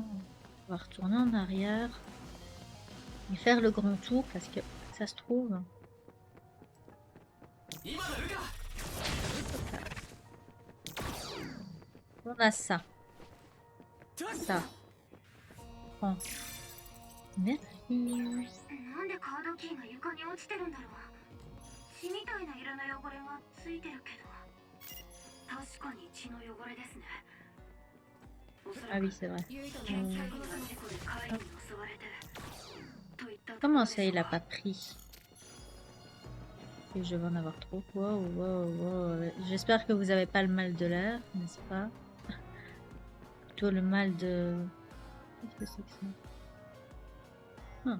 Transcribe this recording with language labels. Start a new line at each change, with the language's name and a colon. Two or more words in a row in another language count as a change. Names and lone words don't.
French: On va retourner en arrière. Et faire le grand tour parce que ça se trouve. On a ça. Ça. Prends. Merci.
Japanese: なんでカードキーが床に落ちてるんだろう。血みたいな色の汚れがついてるけど、確かに血の汚れですね。
French: Ah oui, c'est vrai. Comment ça, il a pas pris? Et je vais en avoir trop. Wow. J'espère que vous avez pas le mal de l'air, n'est-ce pas? Plutôt le mal de... Qu'est-ce que c'est que ça?